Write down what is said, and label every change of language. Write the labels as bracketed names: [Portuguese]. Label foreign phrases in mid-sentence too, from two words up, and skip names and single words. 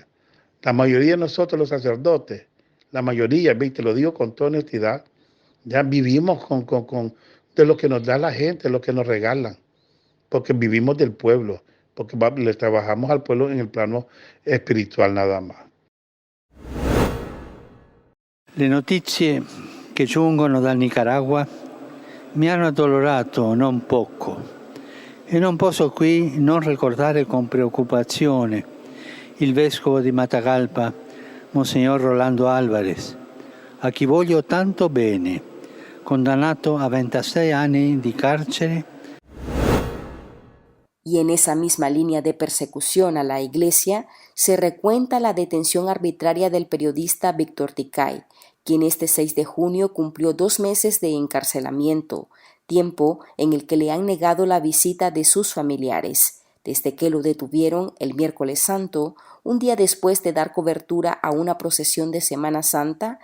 [Spanish] La mayoría de nosotros, los sacerdotes, la mayoría, te lo digo con toda honestidad, ya vivimos de lo que nos da la gente, lo que nos regalan, porque vivimos del pueblo, porque le trabajamos al pueblo en el plano espiritual nada más. [Italian] Le notizie che giungono dal Nicaragua mi hanno addolorato non poco e non posso qui non ricordare con preoccupazione il vescovo di Matagalpa, Monsignor Rolando Álvarez, a chi voglio tanto bene, condannato a 26 anni di carcere. [Spanish] Y en esa misma línea de persecución a la Iglesia se recuenta la detención arbitraria del periodista Víctor Ticay, quien este 6 de junio cumplió 2 meses de encarcelamiento, tiempo en el que le han negado la visita de sus familiares, desde que lo detuvieron el miércoles santo, un día después de dar cobertura a una procesión de Semana Santa.